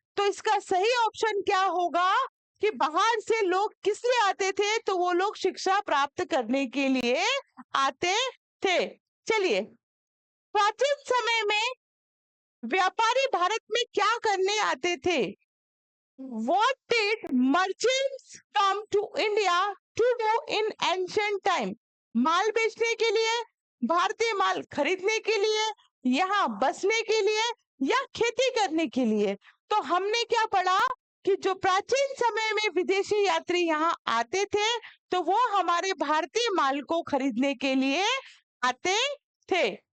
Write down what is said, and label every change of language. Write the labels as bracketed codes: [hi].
[hi] तो इसका सही ऑप्शन क्या होगा कि बाहर से लोग किस लिए आते थे, तो वो लोग शिक्षा प्राप्त करने के लिए आते थे। चलिए, प्राचीन समय में व्यापारी भारत में क्या करने आते थे? [en] What did merchants come to India to do in ancient time? [hi] माल बेचने के लिए, भारतीय माल खरीदने के लिए, यहाँ बसने के लिए या खेती करने के लिए? तो हमने क्या पढ़ा कि जो प्राचीन समय में विदेशी यात्री यहाँ आते थे तो वो हमारे भारतीय माल को खरीदने के लिए आते थे।